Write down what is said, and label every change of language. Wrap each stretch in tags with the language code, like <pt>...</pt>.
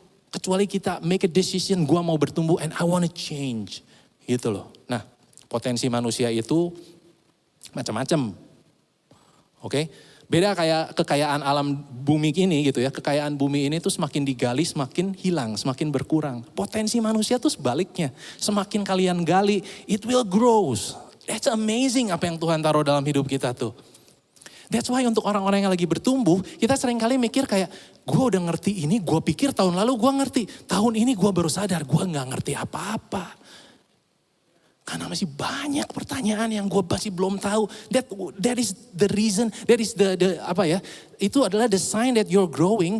<id>Kecuali kita</id> <en>make a decision,</en> <id>gua mau bertumbuh</id> <en>and I want to change.</en> <id>Gitu loh. Nah, potensi manusia itu macam-macam. Oke? Beda kayak kekayaan alam bumi ini gitu ya. Kekayaan bumi ini tuh semakin digali semakin hilang, semakin berkurang. Potensi manusia tuh sebaliknya. Semakin kalian gali,</id> <en>it will grow. That's amazing</en> <id>apa yang Tuhan taruh dalam hidup kita tuh.</id> <en>That's why</en> <id>untuk orang-orang yang lagi bertumbuh, kita seringkali mikir kayak, gue udah ngerti ini, gue pikir tahun lalu gue ngerti. Tahun ini gue baru sadar, gue gak ngerti apa-apa. Karena masih banyak pertanyaan yang gue masih belum tahu.</id> <en>That is the reason, that is the</en> <id>apa ya, itu adalah</id> <en>the sign that you're growing.</en>